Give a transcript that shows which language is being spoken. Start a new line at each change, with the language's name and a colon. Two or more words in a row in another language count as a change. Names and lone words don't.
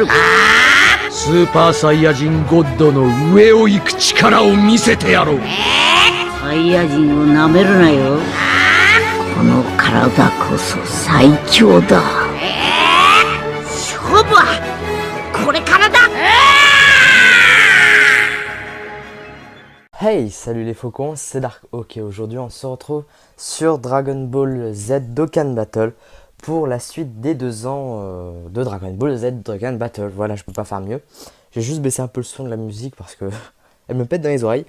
Japanese: スーパーサイヤ人ゴッドの上を行く力を見せてやろう。サイヤ人をなめるなよ。この体こそ最強だ。勝負はこれからだ。
French: Hey, salut les faucons, c'est Dark. Ok, aujourd'hui on se retrouve sur Dragon Ball Z Dokkan Battle pour la suite des 2 ans de Dragon Ball Z Dokkan Battle. Voilà, je peux pas faire mieux. J'ai juste baissé un peu le son de la musique parce que elle me pète dans les oreilles.